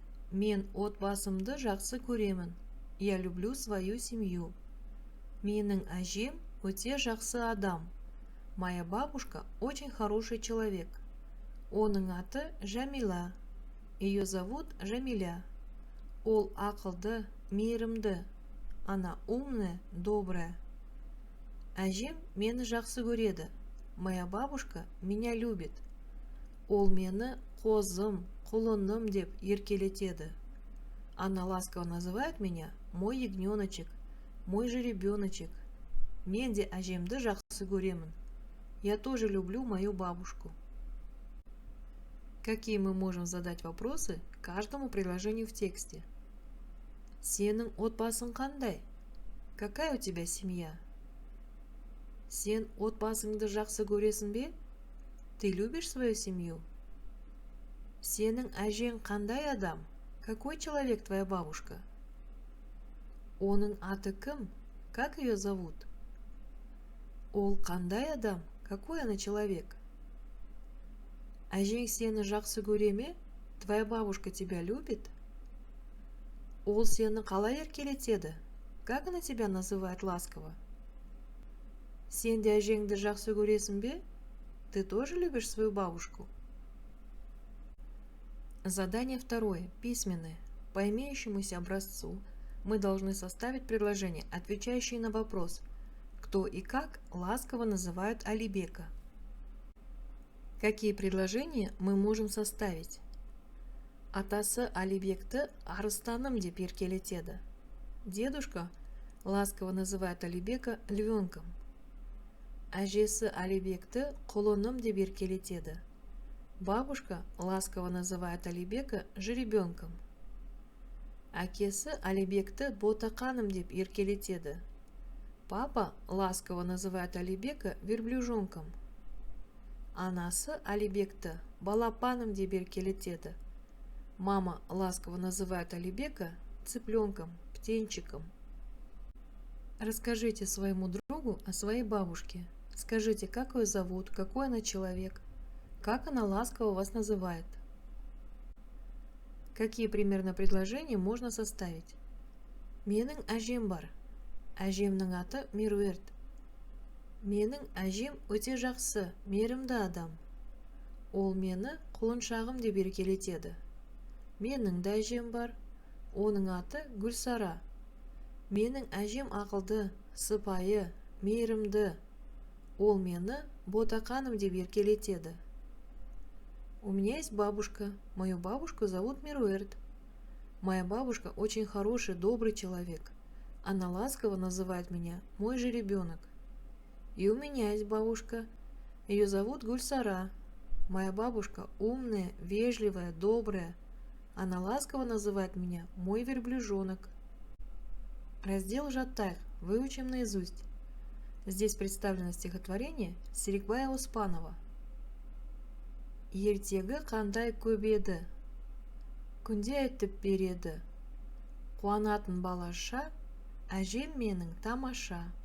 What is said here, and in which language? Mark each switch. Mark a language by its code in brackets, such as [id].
[kk] Мен отбасымды жақсы көремін. [ru] Я люблю свою семью. [kk] Менің әжем өте жақсы адам. [ru] Моя бабушка очень хороший человек. [kk] Оның аты Жамила. [ru] Ее зовут Жамиля. [kk] Ол ақылды, мейірімді. [ru] Она умная, добрая. [kk] Әжем мені жақсы көреді. [ru] Моя бабушка меня любит. [kk] Ол мені қозым, құлыным деп еркелетеді. [ru] Она ласково называет меня мой ягненочек, мой жеребеночек. [kk] Мен де әжемді жақсы көремін. [ru] Я тоже люблю мою бабушку. Какие мы можем задать вопросы к каждому предложению в тексте? [kk] Сенің отбасың қандай? [ru] Какая у тебя семья? [kk] Сен отбасыңды жақсы көресің бе? [ru] Ты любишь свою семью? [kk] Сенің әжең қандай адам? [ru] Какой человек твоя бабушка? [kk] Оның аты кім? [ru] Как ее зовут? [kk] Ол қандай адам? [ru] Какой она человек? [kk] Әжең сені жақсы көре ме? [ru] Твоя бабушка тебя любит? [kk] Ол сені қалай еркелетеді? [ru] Как она тебя называет ласково? [kk] Сен де әжеңді жақсы көресің бе? [ru] Ты тоже любишь свою бабушку? Задание второе, письменное. По имеющемуся образцу мы должны составить предложение, отвечающее на вопрос, кто и как ласково называют Алибека. Какие предложения мы можем составить? [kk] Атасы Алибекті арыстаным деп еркелетеді. [ru] Дедушка ласково называет Алибека львенком. [kk] Әжесі Алибекті құлыным деп еркелетеді. [ru] Бабушка ласково называет Алибека жеребенком. [kk] Әкесі Алибекті ботақаным деп еркелетеді. [ru] Папа ласково называет Алибека верблюжонком. [kk] Анасы Алибекті балапаным деп еркелетеді. [ru] Мама ласково называет Алибека цыпленком, птенчиком. Расскажите своему другу о своей бабушке. Скажите, как ее зовут, какой она человек, как она ласково вас называет. Какие примерно предложения можно составить? [kk] Менің әжем бар. Әжемнің аты Меруерт. Менің әжем өте жақсы, мейірімді адам. Ол мені құлыншағым деп еркелетеді. Менің де әжем бар. Оның аты Гүлсара. Менің әжем ақылды, сыпайы, мейірімді. Ол мені ботақаным деп еркелетеді. [ru] У меня есть бабушка. Мою бабушку зовут Меруерт. Моя бабушка очень хороший, добрый человек. Она ласково называет меня «мой же ребенок». И у меня есть бабушка. Ее зовут Гульсара. Моя бабушка умная, вежливая, добрая. Она ласково называет меня «мой верблюжонок». Раздел «Жатайх» выучим наизусть. Здесь представлено стихотворение Серикбая Оспанова. [kk] Ертегі қандай көп еді, күнде айтып береді. Қуанатын балаша, әжем менің тамаша.